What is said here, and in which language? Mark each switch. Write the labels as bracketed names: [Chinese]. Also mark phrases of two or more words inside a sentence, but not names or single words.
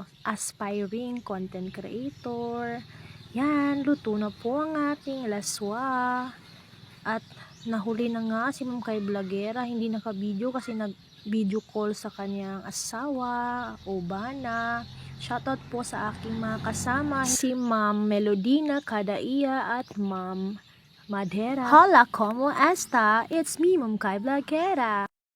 [English] Aspiring content creator. [Filipino] Yan, luto na po ang ating laswa. At nahuli na nga si Ma'am Kai Vlogera, hindi naka-video kasi nag- [English] video call [Filipino] sa kanyang asawa, Obana. Shoutout po sa aking mga kasama, si Ma'am Melodina Kadaiya at Ma'am Madera. [Spanish] Hola, como esta? [English] It's me, Ma'am Kai Vlogera.